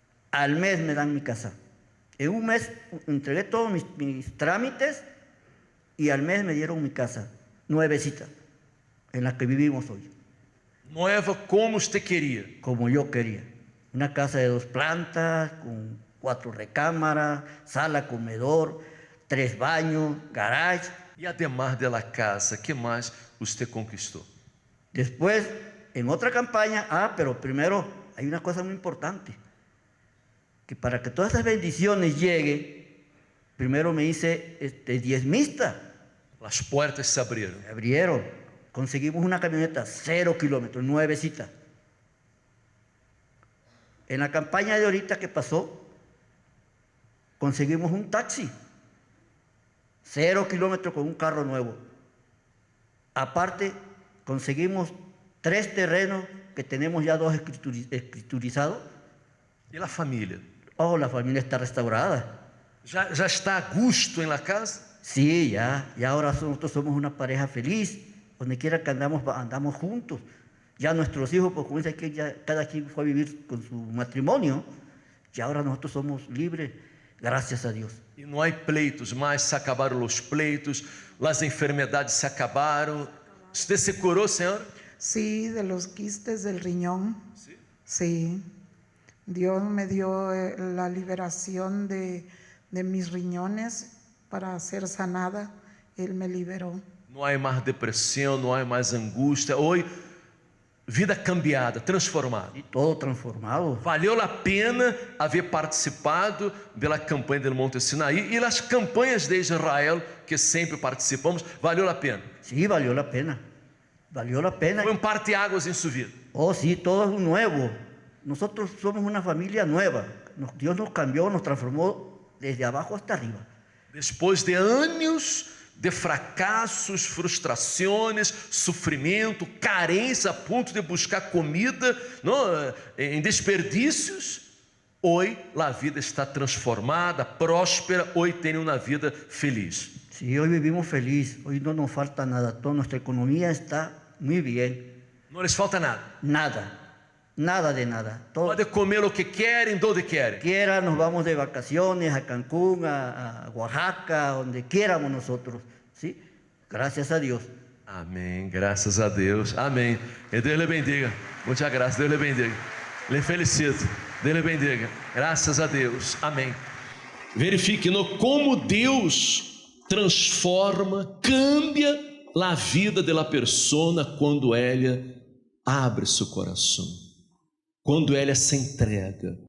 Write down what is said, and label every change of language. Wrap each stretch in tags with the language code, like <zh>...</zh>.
<es>Al mes me dan mi casa. En un mes entregué todos mis trámites y al mes me dieron mi casa, nuevecita, en la que vivimos hoy.</es> <pt>Nueva como você queria.</pt> <es>Como yo quería. Una casa de 2 plantas, con 4 recámaras, sala, comedor, 3 baños, garage.</es> <pt>E además de la casa, que mais você conquistou?</pt> <es>Después, en otra campaña, pero primero hay una cosa muy importante, que para que todas esas bendiciones lleguen, primero me hice diezmista.</es> <pt>As portas se abriram.</pt> <es>Se abrieron. Conseguimos una camioneta 0 kilómetros, nuevecita. En la campaña de ahorita que pasó, conseguimos un taxi, 0 kilómetros con un carro nuevo. Aparte, conseguimos 3 terrenos que tenemos ya 2 escriturizados.</es> <pt>E a família?</pt> <es>Oh, la familia está restaurada.</es> <pt>Já está a gusto em la casa?</pt> <es>Sí, ya ahora nosotros somos una pareja feliz. Donde quiera que andamos juntos. Ya nuestros hijos, pues como dice que ya cada quien fue a vivir con su matrimonio, y ahora nosotros somos libres, gracias a Dios.</es> <pt>E não há pleitos mais, se acabaram os pleitos, as enfermedades se acabaram. Você se curou, senhora?</pt> <es>Sí, de los quistes del riñón. Sí. Dios me dio la liberación de mis riñones para ser sanada. Él me liberó.</es> <pt>Não há mais depressão, não há mais angústia. Hoje, vida cambiada, transformada.</pt> <es>Y todo transformado.</es> <pt>Valeu a pena haver participado pela campanha do Monte Sinaí e as campanhas de Israel que sempre participamos. Valeu a pena.</pt> <es>Sí, valió la pena. Valió la pena.</es> <pt>Foi parteaguas em sua vida.</pt> <es>Oh, sí, todo es nuevo. Nosotros somos una familia nueva. Dios nos cambió, nos transformó desde abajo hasta arriba.</es> <pt>Depois de anos de fracassos, frustrações, sofrimento, carência a ponto de buscar comida em desperdícios, hoje a vida está transformada, próspera, hoje tem uma vida feliz.</pt> <es>Sí, hoy vivimos feliz, hoy no nos falta nada, toda nuestra economía está muy bien.</es> <pt>Não lhes falta nada.</pt> <es>Nada, nada de nada. Todo,</es> <pt>Pode comer o que querem, donde querem.</pt> <es>quiera nos vamos de vacaciones a Cancún, a Oaxaca, donde quieramos nosotros, ¿sí? Gracias a Dios.</es> <pt>Amém, graças a Deus, amém. E Deus lhe bendiga, muitas graças, Deus lhe bendiga. Lhe felicito, Deus lhe bendiga, graças a Deus, amém. Verifique como Deus transforma, cambia a vida da persona quando ela abre seu coração, quando ela se entrega.</pt>